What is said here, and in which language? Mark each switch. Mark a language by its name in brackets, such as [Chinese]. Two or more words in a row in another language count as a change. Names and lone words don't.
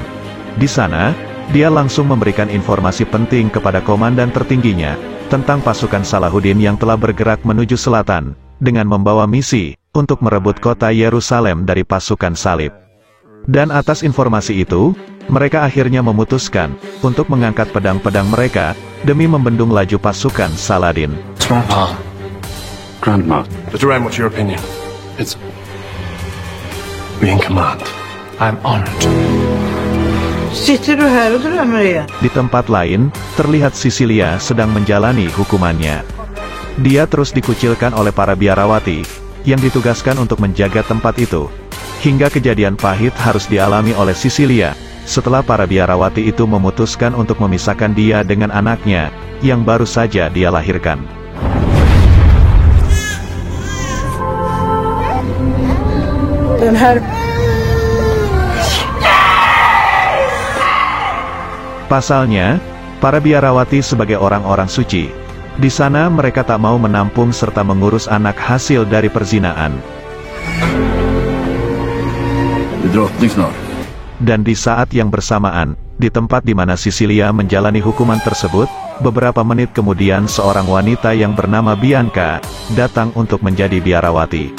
[Indonesian] Di sana, dia langsung memberikan informasi penting kepada komandan tertingginya tentang pasukan Salahuddin yang telah bergerak menuju selatan dengan membawa misi untuk merebut kota Yerusalem dari pasukan salib. Dan atas informasi itu, mereka akhirnya memutuskan untuk mengangkat pedang-pedang mereka demi membendung laju pasukan Saladin. [English] Grandma. Mr. Rand, what's your opinion? It's... be in command. I'm honored. [Swedish] Sitter du här och drömmer igen? [Indonesian] Di tempat lain, terlihat Sisilia sedang menjalani hukumannya. Dia terus dikucilkan oleh para biarawati, yang ditugaskan untuk menjaga tempat itu. Hingga kejadian pahit harus dialami oleh Sisilia, setelah para biarawati itu memutuskan untuk memisahkan dia dengan anaknya, yang baru saja dia lahirkan. [Swedish] Den här... [Indonesian] Pasalnya, para biarawati sebagai orang-orang suci. Di sana mereka tak mau menampung serta mengurus anak hasil dari perzinaan. Dan di saat yang bersamaan, di tempat di mana Sisilia menjalani hukuman tersebut, beberapa menit kemudian seorang wanita yang bernama Bianca datang untuk menjadi biarawati.